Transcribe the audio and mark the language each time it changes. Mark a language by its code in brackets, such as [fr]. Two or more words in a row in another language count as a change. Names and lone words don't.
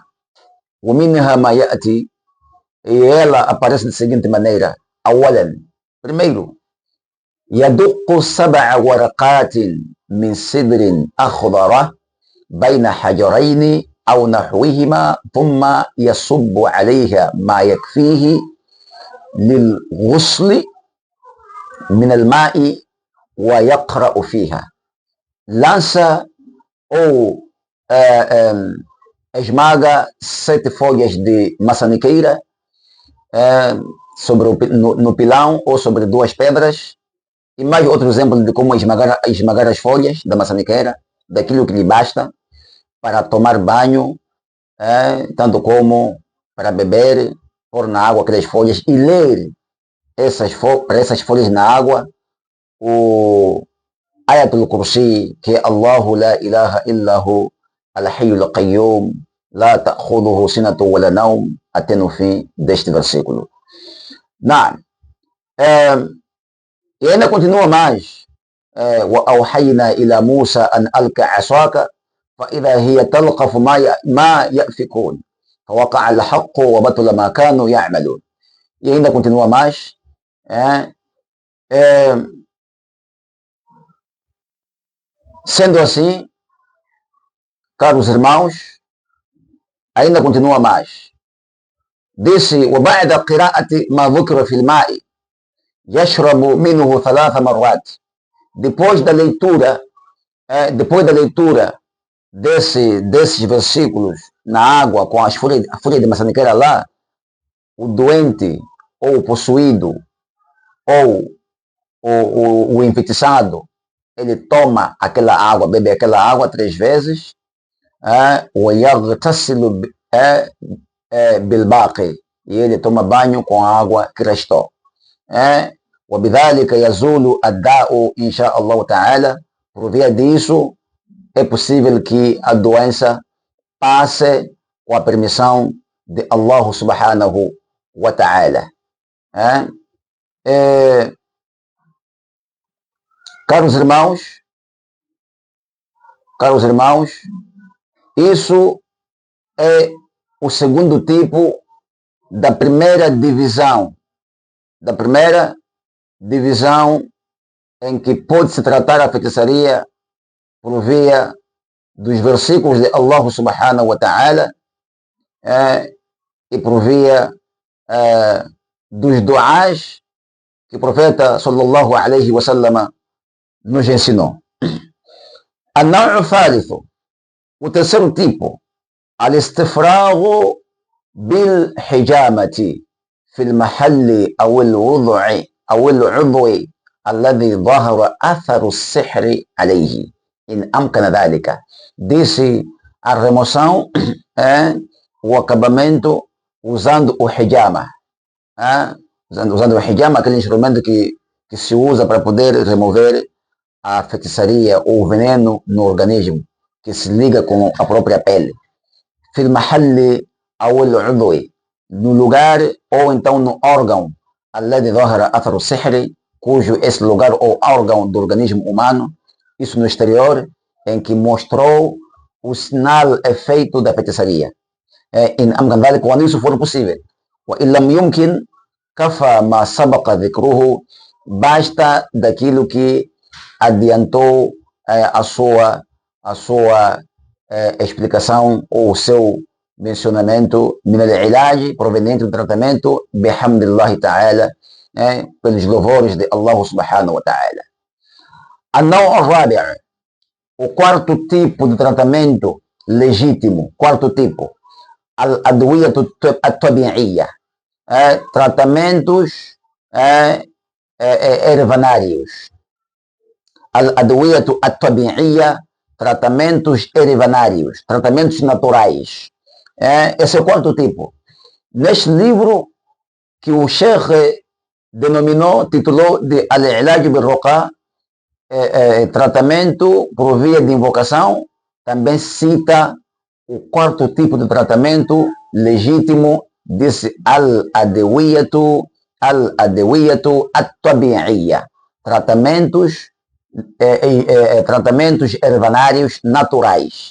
[pt] O minha [ar] ما يأتي, [pt] e ela aparece da seguinte maneira: awalan, primeiro, [ar] يدق سبع ورقات من سدر أخضر بين حجرين أو نحوهما ثم يصب عليها ما يكفيه للغسل من الماء ويقرأ فيها. [pt] Lança ou esmaga 7 folhas de maçaniqueira no pilão ou sobre 2 pedras, e mais outro exemplo de como esmagar as folhas da maçaniqueira, daquilo que lhe basta para tomar banho, tanto como para beber, pôr na água aquelas folhas e ler para essas folhas na água o Ayatul Kursi, que é [ar] الله لا إله إلا هو الحي القيوم لا تأخذه سنة ولا نوم, [pt] até no fim deste versículo. E ainda continua mais. [ar] وأوحينا إلى موسى أن ألق عصاك فإذا هي تلقف ما يأفكون فوقع الحق وبطل ما كانوا يعملون. [pt] E ainda continua mais. Sendo assim, caros irmãos, ainda continua mais. Disse: [ar] وبعد قراءة ما ذكر في الماء يشرب منه 3 مرات. [pt] Depois da leitura desses versículos na água com a folha de maçaniqueira lá, o doente ou o possuído ou o enfeitiçado, ele toma aquela água, bebe aquela água 3 vezes, [ar] ويغتسل بالباقي, [pt] e ele toma banho com a água que restou. [ar] وبذلك يزول الداء إن شاء الله تعالى. [pt] Por via disso, é possível que a doença passe com a permissão de Allah [ar] سبحانه وتعالى. [pt] Caros irmãos, isso é o segundo tipo da primeira divisão em que pode-se tratar a feitiçaria por via dos versículos de Allah [ar] سبحانه وتعالى [pt] e por via dos duás que o profeta [ar] صلى الله عليه وسلم [pt] nos ensinou. [ar] النوع الثالث, [pt] o terceiro tipo, [ar] الاستفراغ بالحجامة في المحل أو العضو الذي ظهر أثر السحر عليه إن أمكن ذلك. [pt] Disse a remoção, o acabamento usando o hijama. Usando o hijama, aquele instrumento que se usa para poder remover a feitiçaria ou o veneno no organismo, que se liga com a própria pele. [ar] في المحل أو العضو, [pt] no lugar ou então no órgão, [ar] الذي ظهر أثر السحر, [pt] cujo esse lugar ou órgão do organismo humano, isso no exterior, em que mostrou o sinal efeito da feitiçaria. [ar] إن أمكن ذلك, [pt] quando isso for possível. [ar] وإن لم يمكن كفى ما سبق ذكره, [pt] basta daquilo que adiantou a sua explicação ou o seu mencionamento, [ar] من العلاج, [pt] proveniente do tratamento, [ar] بحمد الله تعالى, [pt] pelos louvores de Allah [ar] سبحانه وتعالى. النوع الرابع, [pt] o quarto tipo de tratamento legítimo, quarto tipo, [ar] الأدوية الطبيعية, [pt] tratamentos ervanários. [ar] الأدوية الطبيعية, [pt] tratamentos ervanários, tratamentos naturais. Esse é o quarto tipo. Neste livro que o Sheikh titulou de Al-Ilaj bil-Ruqa, tratamento por via de invocação, também cita o quarto tipo de tratamento legítimo, disse [ar] الأدوية الطبيعية, [pt] tratamentos ervanários naturais.